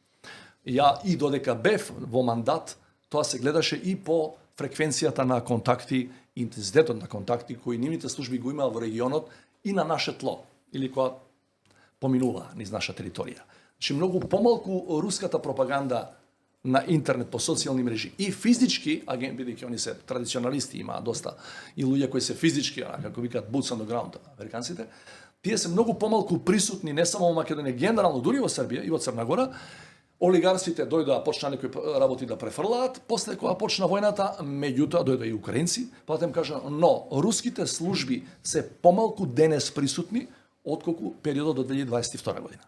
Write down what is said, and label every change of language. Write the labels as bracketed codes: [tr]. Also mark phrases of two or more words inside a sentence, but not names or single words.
[mk] Ја и додека бев во мандат, тоа се гледаше и по фреквенцијата на контакти, интензитетот на контакти кои нивните служби го имаа во регионот и на наше тло, или кога поминува низ наша територија. Значи многу помалку руската пропаганда на интернет по социјални мрежи и физички, бидејќи они се традиционалисти, имаа доста и луѓе кои се физички, како викаат [en] boots on the ground, [mk] американците, тие се многу помалку присутни не само во Македонија, генерално дури во Србија и во Црна Гора. Олигарсите дојдоа, почна некои работи да префрлаат, после кога почна војната, меѓутоа дојдоа и украинци, па да им кажа, но руските служби се помалку денес присутни отколку периодот до 2022 година.